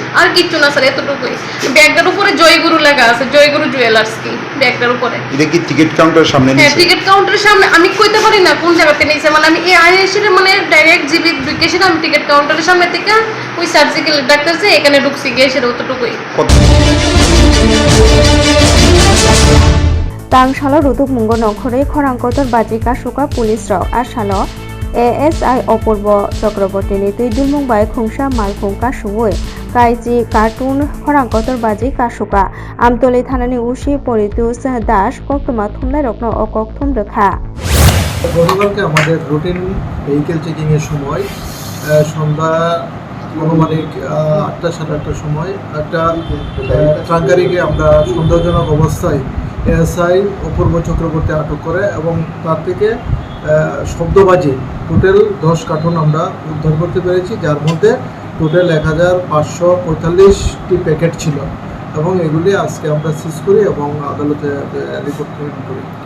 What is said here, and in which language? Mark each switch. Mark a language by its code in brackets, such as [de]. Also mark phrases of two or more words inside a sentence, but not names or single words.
[bn] আর কিচ্ছু না স্যার এতটুকুই ব্যাগটার উপরে জয়গুরু লেখা আছে জয়গুরু জুয়েলার্স কি ব্যাগটার উপরে এটা কি টিকিট কাউন্টারের সামনে হ্যাঁ নিছে টিকিট কাউন্টারের সামনে আমি কইতে পারি না কোন জায়গাতে নিছে মানে আমি এই আইএসএর মানে ডাইরেক্ট জিবি ঢুকেছি আমি টিকিট কাউন্টারের সামনে থেকে ওই সার্জিক্যাল ডাক্তার যে এখানে ঢুকছি গিয়ে সেটা অতটুকুই [brx] तांसालो रुदुक मुंगो नखरे खरांकतर बाजिका सुका पुलिस रक आसालो एएसआई अपूर्व चक्रवर्तीनि तै दुलमुंबाय खुंसा मालफुंका सुवै काइजि कार्टुन खरांकतरबाजि कासुका आमतलि थानानि उसि परितुस दास कक्तमा थुमनाइ रत्न ओ कक्तम रेखा। [bn] গতকালকে আমাদের [en] routine vehicle checking [bn] এর সময় সন্ধ্যা আনুমানিক 8টা সাড়ে 8টার সময় একটা ট্রাঙ্ক গাড়িকে আমরা সন্দেহজনক অবস্থায় এএসআই অপূর্ব চক্রবর্তী আটক করে এবং তার থেকে শব্দবাজি টোটাল 10 কার্টুন আমরা উদ্ধার করতে পেরেছি, যার মধ্যে টোটাল 1545টি প্যাকেট ছিল এবং এগুলি আজকে আমরা সিজ করি এবং আদালতে রিপোর্ট করি।